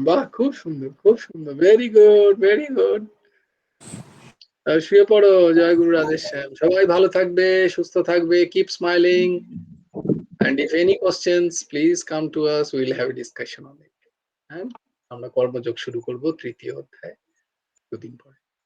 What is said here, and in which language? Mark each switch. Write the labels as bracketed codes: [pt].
[bn] বাহ, খুব সুন্দর, খুব সুন্দর, [en] Very good, very good. [bn] শুয়ে পড়ো। জয় গুরু রাধেশ্যাম। সবাই ভালো থাকবে, সুস্থ থাকবে, [en] Keep smiling, and if any questions please come to us, we will have a discussion on it. [bn] হ্যাঁ, আমরা কর্মযোগ শুরু করব 3য় অধ্যায় 2 দিন পরে।